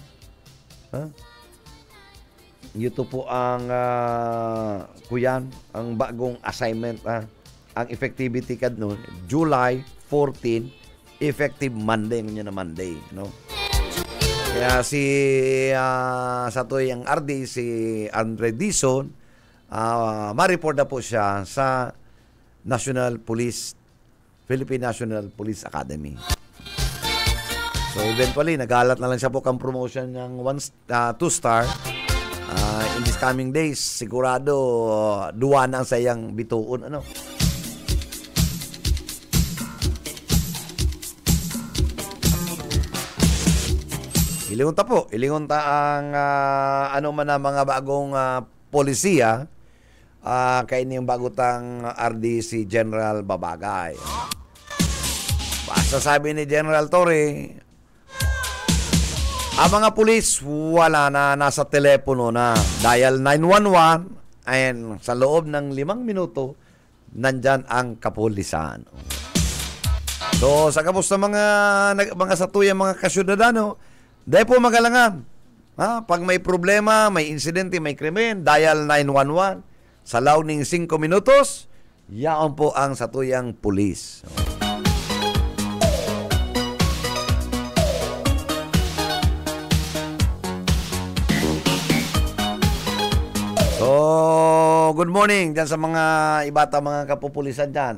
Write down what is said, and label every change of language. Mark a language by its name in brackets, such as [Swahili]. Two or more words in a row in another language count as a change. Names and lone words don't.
[Bikol] Ito po ang, kuyan, ang bagong assignment, Ang effectivity kad nun, July 14, [English] effective Monday, [Bikol] ngunyan na Monday, Kaya si sa tuyang RD, si Andre Dizon, ma-report na po siya sa Philippine National Police Academy. So eventually, nagalat na lang siya po kang promotion ng 2-star. [English] In these coming days, [Bikol] sigurado duwa na ang sayang bituon. Ano? Ilingunta ang ano man ang mga bagong polisiya kay niyong bagutang RD si General Babagay. [Filipino] Basta sabi ni General Torre, ang mga pulis wala na, nasa telepono na. Dial 911 and sa loob ng 5 minuto nandyan ang kapulisan. [Bikol] So sa kamusta mga satuyang mga kasyudadano, dahil po magalangan. [Filipino] Pag may problema, may insidente, may krimen, dial 911. [Bikol] Sa launing 5 minutos, yaon po ang satuyang pulis. So, [English] good morning [Bikol] dyan sa mga ibata mga kapupulisan dyan.